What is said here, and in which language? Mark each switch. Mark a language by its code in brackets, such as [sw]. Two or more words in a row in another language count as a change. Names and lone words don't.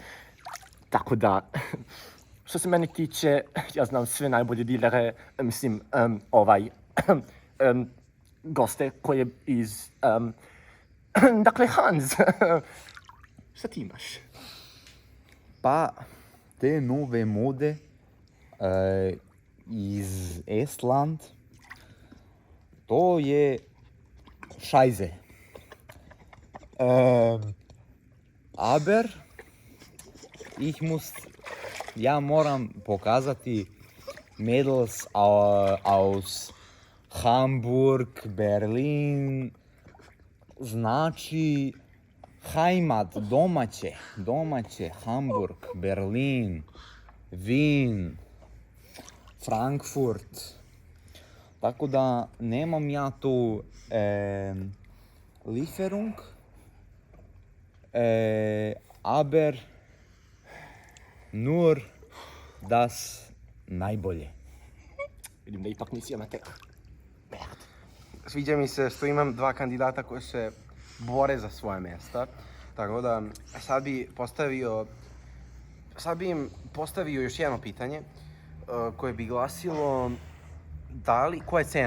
[sr] Tako da, što se mene tiče, ja znam sve najbolje dilere, mislim, goste koje iz, dakle, Hans, šta ti imaš? Pa, te nove mode iz Estland, to je Scheiße. Aber ja moram pokazati [de] Mädels aus [sr] Hamburg, Berlin, znači Heimat, domaće, Hamburg, Berlin, Wien, Frankfurt. Tako da nemam ja tu Lieferung, [de] aber nur das [sr] najbolje. Vidim da ipak nisi amater. Merd. Sviđa mi se što imam dva kandidata koji se bore za svoje mjesta. Tako da sad bi im postavio još jedno pitanje koje bi glasilo koja je cena?